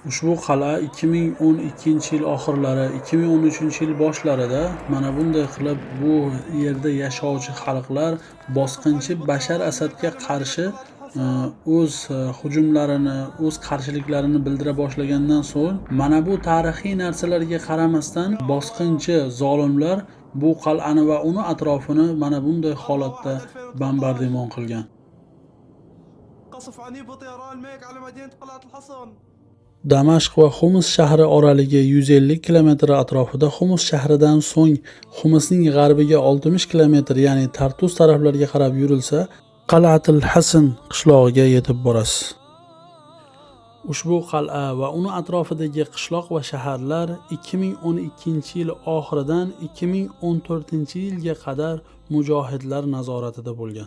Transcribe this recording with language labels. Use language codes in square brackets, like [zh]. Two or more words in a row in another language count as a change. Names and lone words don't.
[uz] Ushbu qal'a 2012-yil oxirlari, 2013-yil boshlarida mana bunday qilib bu yerda yashovchi xalqlar bosqinchi Bashar Asadga qarshi o'z hujumlarini, o'z qarshiliklarini bildira boshlagandan so'ng mana bu tarixiy narsalarga qaramasdan bosqinchi zolimlar bu qal'ani va uni atrofini mana bunday holatda bombardimon qilgan. [ar] قصف عنيف وطيران ميك على مدينة قلعة الحصن. [uz] Damashq va Xumus shahri oraligi 150 kilometr atrofida, Xumus shahridan so'ng Xumusning g'arbiga 60 kilometr, ya'ni Tartus taraflarga qarab yurilsa, Qal'atul Hasan qishlog'iga yetib borasiz. Ushbu qal'a va uni atrofidagi qishloq va shaharlar 2012-yil oxiridan 2014-yilga qadar mujohidlar nazoratida bo'lgan.